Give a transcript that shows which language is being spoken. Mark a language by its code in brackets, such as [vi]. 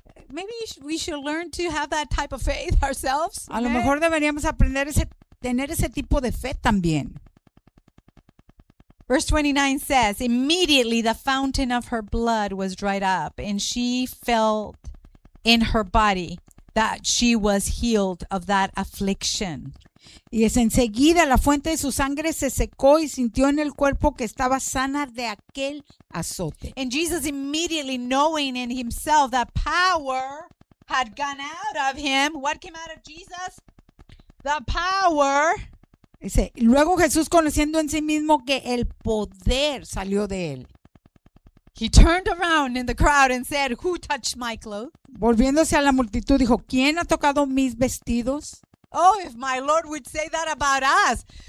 [en] Maybe we should learn to have that type of faith ourselves. [es] A lo mejor deberíamos aprender tener ese tipo de fe también. [en] Verse 29 says, immediately the fountain of her blood was dried up, and she felt in her body that she was healed of that affliction. [es] Y es enseguida la fuente de su sangre se secó y sintió en el cuerpo que estaba sana de aquel azote. [en] And Jesus immediately knowing in himself that power had gone out of him. What came out of Jesus? The power. [es] Dice, luego Jesús conociendo en sí mismo que el poder salió de él. [en] He turned around in the crowd and said, who touched my clothes? [es] Volviéndose a la multitud dijo, ¿quién ha tocado mis vestidos? [en] Oh, if my Lord would say that about us.